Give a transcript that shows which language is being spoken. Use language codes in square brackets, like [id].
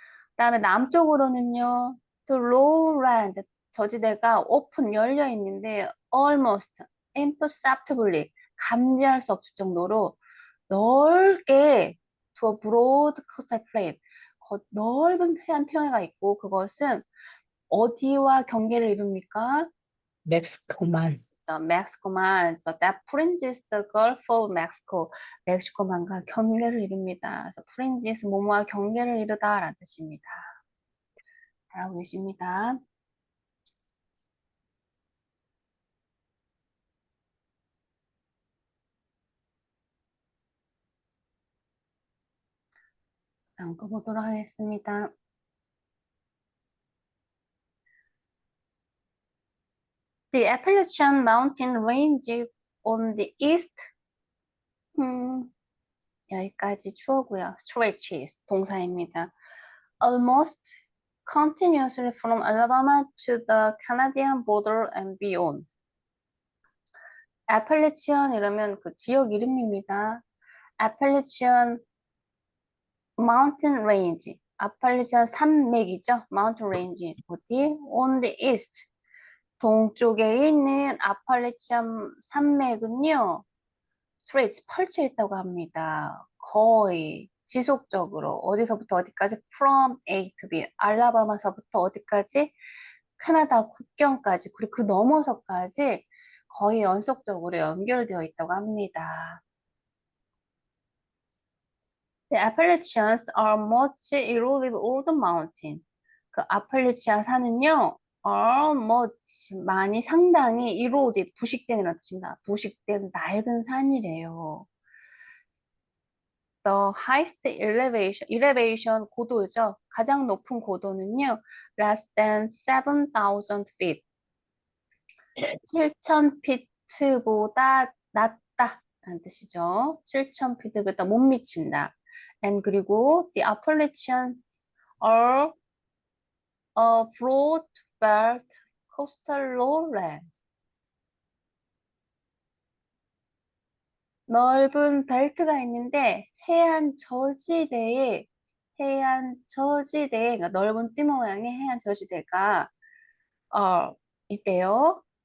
[ko] 그다음에 남쪽으로는요. [en] The lowland [ko] 저지대가 오픈 열려 있는데 [en] almost imperceptibly [ko] 감지할 수 없을 정도로 넓게 [en] to a broad coastal plain [ko] 넓은 해안 평야가 있고 그것은 어디와 경계를 이룹니까? 멕시코만. [en] 멕시코만 that fringes the Gulf of Mexico [ko] 멕시코만과 경계를 이룹니다. 그래서 fringes 뭐뭐와 경계를 이루다라는 뜻입니다. 잘하고 계십니다. 다음 거 보도록 하겠습니다. [en] The Appalachian Mountain Range on the east [ko] 여기까지 주어고요. stretches 동사입니다. [en] Almost continuously from Alabama to the Canadian border and beyond. [ko] 애플리치언 이러면 그 지역 이름입니다. 애플리치언 [en] mountain range. [ko] 아팔레치아 산맥이죠. [en] mountain range. [ko] 어디? [en] on the east. [ko] 동쪽에 있는 아팔레치아 산맥은요. stretch 펼쳐 있다고 합니다. 거의 지속적으로 어디서부터 어디까지 [en] from A to B. [ko] 알라바마서부터 어디까지? 캐나다 국경까지 그리고 그 넘어서까지 거의 연속적으로 연결되어 있다고 합니다. [en] The Appalachians are much eroded old mountain. [ko] 그 아팔레치아 산은요, [en] are much [ko] 많이 상당히 [en] eroded [ko] 부식된이라는 뜻입니다. 부식된 낡은 산이래요. [en] The highest elevation 고도죠. [ko] 가장 높은 고도는요, [en] less than 7,000 feet. [ko] 7,000피트보다 낮다 라는 뜻이죠. 7,000피트보다 못 미친다. [en] And [ko] 그리고 [en] the Appalachians are a broad belt coastal lowland. [ko] 넓은 벨트가 있는데 그러니까 넓은 띠 모양의 해안 저지대가 있대요.